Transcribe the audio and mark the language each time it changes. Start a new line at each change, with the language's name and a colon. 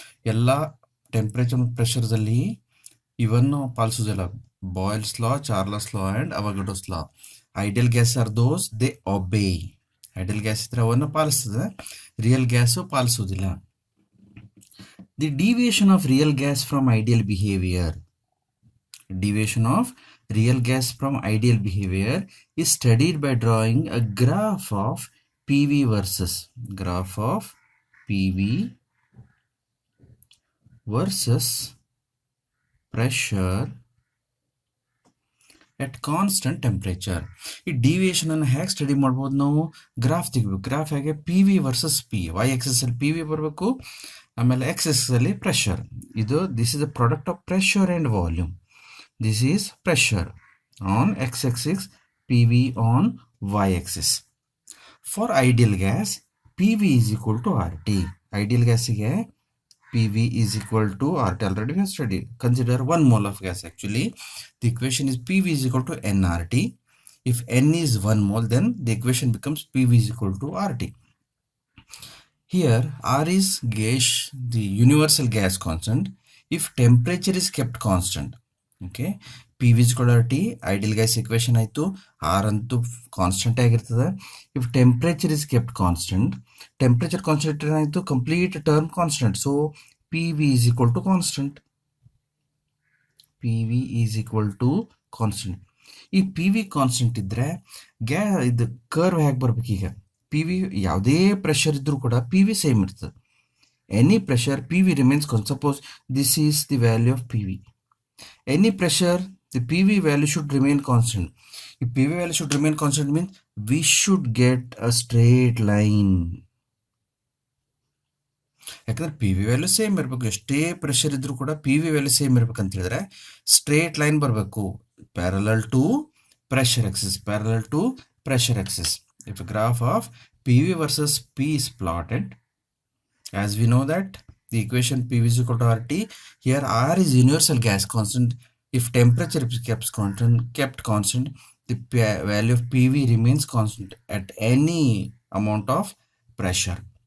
Kannada: ಎಲ್ಲ ಟೆಂಪ್ರೇಚರ್ ಮತ್ತು ಪ್ರೆಷರ್ದಲ್ಲಿ ಇವನ್ನು ಪಾಲಿಸುವುದಿಲ್ಲ.
English: Boyle's law, Charles law and Avogadro's law. Ideal gas are those they obey.
Kannada: Ideal gas ಇದ್ರೆ ಅವನ್ನು ಪಾಲಿಸ್ತದೆ, real gas ಪಾಲಿಸುವುದಿಲ್ಲ.
English: The deviation of real gas from ideal behaviour. Deviation of real gas from ideal behavior is studied by drawing a graph of PV versus pressure at constant temperature.
Kannada: ಈ deviation ಅನ್ನು ಹೇಗೆ study ಮಾಡ್ಬೋದು ನಾವು? Graph ತೆಗಿಬೇಕು. Graph ಹೇಗೆ? P V versus P. Y excess ಅಲ್ಲಿ P V ಬರಬೇಕು, ಆಮೇಲೆ ಎಕ್ಸ್ ಎಕ್ಸಸ್ ಅಲ್ಲಿ pressure.
English: This is the product of pressure and volume. This is pressure on x-axis, PV on y-axis. For ideal gas, PV is equal to RT. Ideal gas ಗೆ PV is equal to RT. Already we have studied. Consider 1 mole of gas. Actually, the equation is PV is equal to nRT. If N is 1 mole, then the equation becomes PV is equal to RT. Here, R is gas, the universal gas constant. If temperature is kept constant, okay, P V is equal T ideal gas equation ಆಯಿತು.
Kannada: R ಅಂತೂ constant ಆಗಿರ್ತದೆ.
English: if temperature is kept constant,
Kannada: temperature constant ಏನಾಯಿತು?
English: Complete term constant. So P V is equal to constant. P V is equal to constant.
Kannada: ಈ P V constant ಇದ್ದರೆ ಇದು curve ಹೇಗೆ ಬರ್ಬೇಕು? ಈಗ ಪಿ ವಿ ಯಾವುದೇ ಪ್ರೆಷರ್ ಇದ್ದರೂ ಕೂಡ ಪಿ ವಿ ಸೇಮ್ ಇರ್ತದೆ.
English: Any pressure P V remains constant. Suppose this is the value of P V. Any pressure, the PV value should remain constant. If PV value should remain constant means we should get a straight line.
Kannada: ಯಾಕಂದ್ರೆ P V value same ಇರಬೇಕು. ಎಷ್ಟೇ pressure ಇದ್ರೂ ಕೂಡ P V value same ಇರ್ಬೇಕು ಅಂತ ಹೇಳಿದ್ರೆ straight line ಬರಬೇಕು.
English: Parallel to pressure axis, parallel to pressure axis. If graph of P V versus P is plotted, as we know that the equation PV is equal to RT. Here R is universal gas constant. If temperature is kept constant, the value of PV remains constant at any amount of pressure.